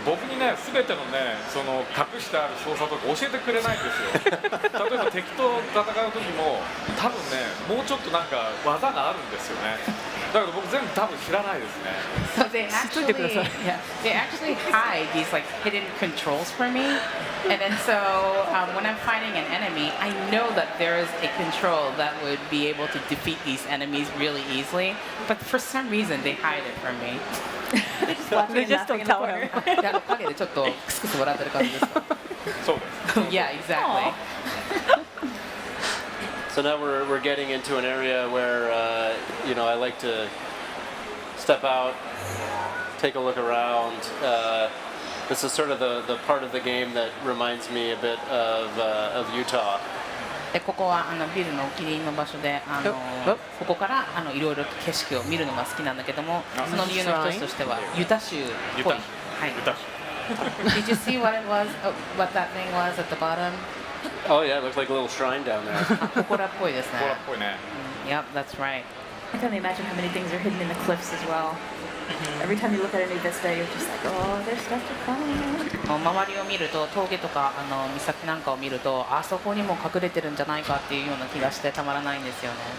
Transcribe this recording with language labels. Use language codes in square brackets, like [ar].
[ja] 僕にね、全てのね、その隠してある操作とか教えてくれないんですよ。例えば敵と戦う時も、多分ね、もうちょっとなんか技があるんですよね。だけど僕全部多分知らないですね。 [en] So they actually hide these like hidden controls for me, and then so when I'm fighting an enemy, I know that there is a control that would be able to defeat these enemies really easily, but for some reason they hide it from me. They just don't tell him. [ja] で陰でちょっとクスクス笑ってる感じですか？そうです。 [en] Yeah, exactly. So now we're getting into an area where I like to step out, take a look around. This is sort of the part of the game that reminds me a bit of Utah. [ja] でここはビルのお気に入りの場所でここからいろいろ景色を見るのが好きなんだけどもその理由の一つとしてはユタ州っぽい。はい。 [en] Did you see what it was? What that thing was at the bottom? Oh yeah, it looks like a little shrine down there. [ja] 祠っぽいですね。ほらっぽいね。 [en] Yep, that's right. I can only imagine how many things are hidden in the cliffs as well. Every time you look at a new vista, you're just like, oh, there's stuff to find. [ja] 周りを見ると峠とか岬なんかを見るとあそこにも隠れてるんじゃないかっていうような気がしてたまらないんですよね。